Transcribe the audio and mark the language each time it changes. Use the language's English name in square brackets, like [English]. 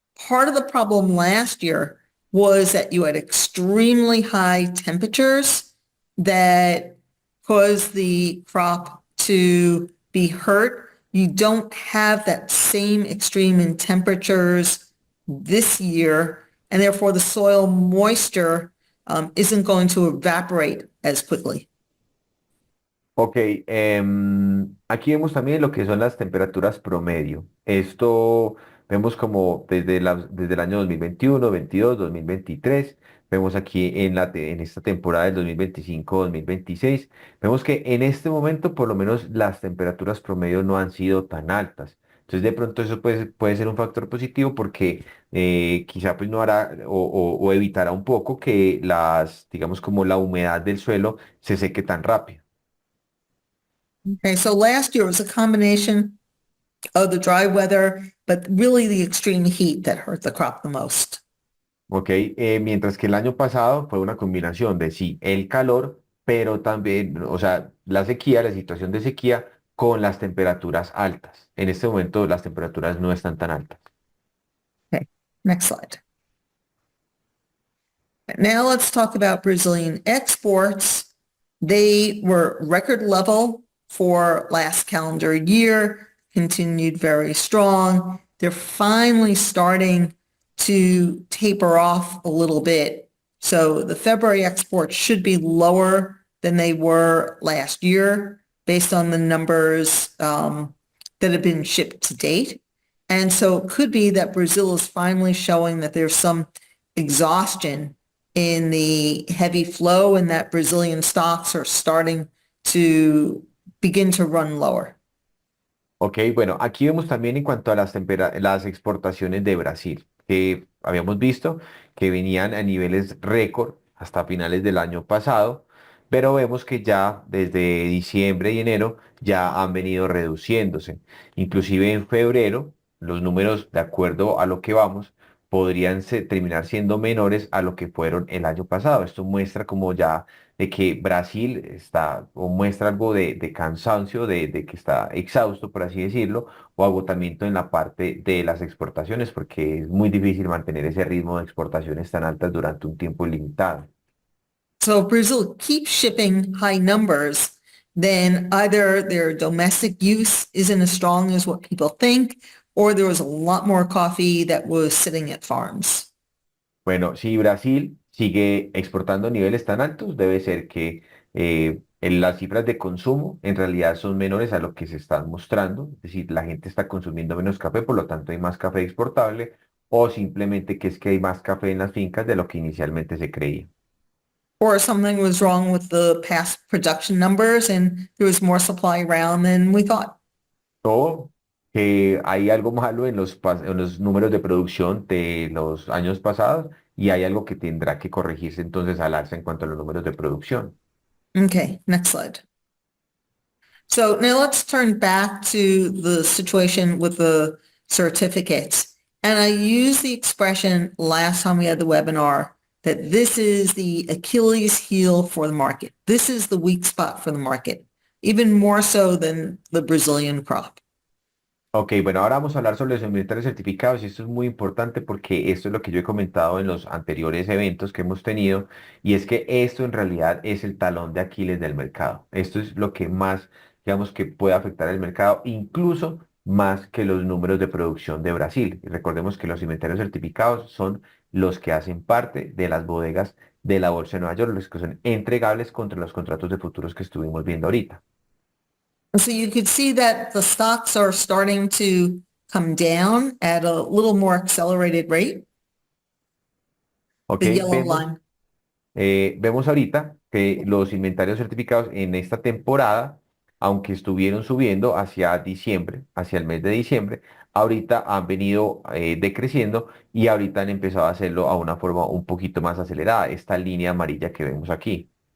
[English] part of the problem last year was that you had extremely high temperatures that caused the crop to be hurt. You don't have that same extreme in temperatures this year, and therefore the soil moisture isn't going to evaporate as quickly. [Spanish] Ok, aquí vemos también lo que son las temperaturas promedio. Esto vemos como desde el año 2021, 22, 2023. Vemos aquí en esta temporada del 2025, 2026. Vemos que en este momento por lo menos las temperaturas promedio no han sido tan altas. Entonces de pronto eso puede ser un factor positivo porque quizá pues no hará o evitará un poco que digamos como la humedad del suelo se seque tan rápido. [English] Okay, so last year was a combination of the dry weather, but really the extreme heat that hurt the crop the most. [Spanish] Ok, mientras que el año pasado fue una combinación de sí, el calor, pero también, o sea, la sequía, la situación de sequía con las temperaturas altas. En este momento las temperaturas no están tan altas. [English] Okay, next slide. Now let's talk about Brazilian exports. They were record level for last calendar year, continued very strong. They're finally starting to taper off a little bit. So the February exports should be lower than they were last year based on the numbers that have been shipped to date. And so it could be that Brazil is finally showing that there's some exhaustion in the heavy flow and that Brazilian stocks are starting to begin to run lower. [Spanish] Ok, bueno, aquí vemos también en cuanto a las exportaciones de Brasil, que habíamos visto que venían a niveles récord hasta finales del año pasado, pero vemos que ya desde diciembre y enero ya han venido reduciéndose. Inclusive en febrero, los números, de acuerdo a lo que vamos, podrían terminar siendo menores a lo que fueron el año pasado. Esto muestra como ya de que Brasil está o muestra algo de cansancio, de que está exhausto, por así decirlo, o agotamiento en la parte de las exportaciones, porque es muy difícil mantener ese ritmo de exportaciones tan altas durante un tiempo limitado. [English] So if Brazil keeps shipping high numbers, then either their domestic use isn't as strong as what people think, or there was a lot more coffee that was sitting at farms. [Spanish] Bueno, si Brasil sigue exportando a niveles tan altos, debe ser que las cifras de consumo en realidad son menores a lo que se están mostrando, es decir, la gente está consumiendo menos café, por lo tanto hay más café exportable, o simplemente que es que hay más café en las fincas de lo que inicialmente se creía. [English] Or something was wrong with the past production numbers and there was more supply around than we thought. [Spanish] O que hay algo malo en en los números de producción de los años pasados y hay algo que tendrá que corregirse entonces al alza en cuanto a los números de producción. [English] Okay, next slide. So now let's turn back to the situation with the certificates. And I used the expression last time we had the webinar that this is the Achilles heel for the market. This is the weak spot for the market, even more so than the Brazilian crop. [Spanish] Ok, bueno, ahora vamos a hablar sobre los inventarios certificados y esto es muy importante porque esto es lo que yo he comentado en los anteriores eventos que hemos tenido y es que esto en realidad es el talón de Aquiles del mercado. Esto es lo que más, digamos, que puede afectar el mercado, incluso más que los números de producción de Brasil. Y recordemos que los inventarios certificados son los que hacen parte de las bodegas de la Bolsa de Nueva York, los que son entregables contra los contratos de futuros que estuvimos viendo ahorita. [English] So you could see that the stocks are starting to come down at a little more accelerated rate, Ok, the yellow line. [Spanish] Vemos ahorita que los inventarios certificados en esta temporada, aunque estuvieron subiendo hacia diciembre, hacia el mes de diciembre, ahorita han venido decreciendo y ahorita han empezado a hacerlo a una forma un poquito más acelerada, esta línea amarilla que vemos aquí.